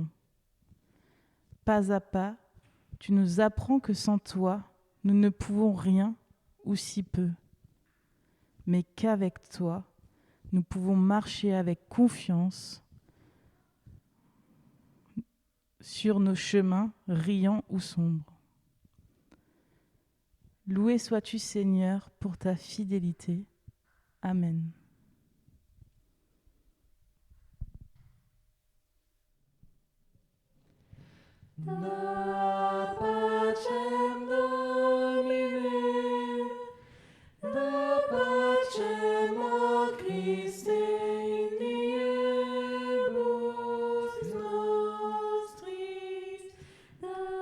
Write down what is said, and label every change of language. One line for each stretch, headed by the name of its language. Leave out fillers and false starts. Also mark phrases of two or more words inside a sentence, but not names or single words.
French: Pas à pas, tu nous apprends que sans toi, nous ne pouvons rien ou si peu, mais qu'avec toi, nous pouvons marcher avec confiance sur nos chemins riants ou sombres. Loué sois-tu, Seigneur, pour ta fidélité. Amen.
Latin: Da pacem Domine, da pacem ad Christe in diebus nostris, da